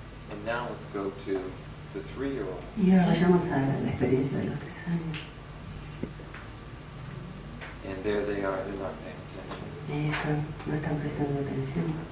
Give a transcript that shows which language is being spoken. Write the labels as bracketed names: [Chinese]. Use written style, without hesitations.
[English] And now let's go to the 3-year-old. [Spanish] Y ahora vayamos a la experiencia de los 3 años. [English] And there they are, they're not paying attention. [Spanish] Ellos no están prestando atención.